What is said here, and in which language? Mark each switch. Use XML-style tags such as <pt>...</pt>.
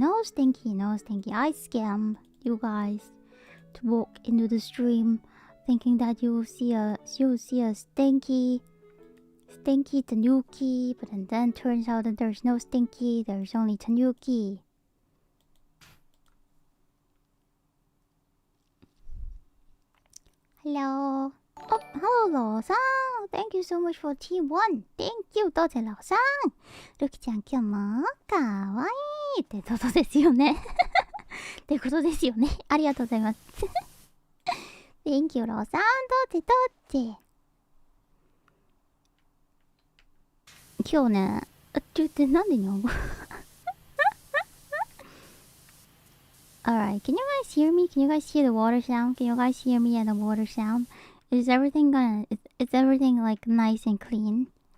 <en>I scam you guys to walk into the stream thinking that you'll see a stinky Tanuki, but then turns out that there's no stinky, there's only Tanuki. Hello. Oh, hello, Lo-san. Thank you so much for T1. Thank you,</en> <ja>どうぞ</ja> <en>Lo-san.</en> <ja>ルキちゃん今日もかわいいってことですよね。ってことですよね。ありがとうございます。</ja> <en>Thank you, Lo-san.</en> <ja>どうぞどうぞ。今日ね、なんで日本語</ja> <en>Alright, can you guys hear me? Can you guys hear the water sound? Can you guys hear me and the water sound? Is everything like nice and clean?</en>